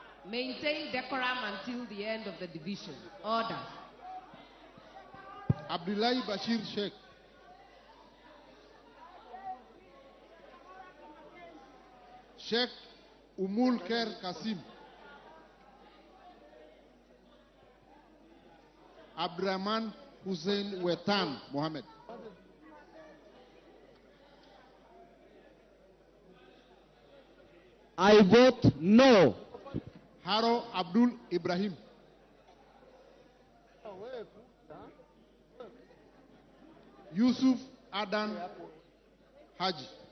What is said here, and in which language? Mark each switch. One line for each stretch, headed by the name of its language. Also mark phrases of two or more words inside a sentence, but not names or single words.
English: maintain decorum until the end of the division. Order. Abdullahi Bashir Sheikh. Sheikh Umul Kher Kasim. Abdurrahman Hussein Wetan Mohammed. I vote no. Haro Abdul Ibrahim. Yusuf Adan Haji.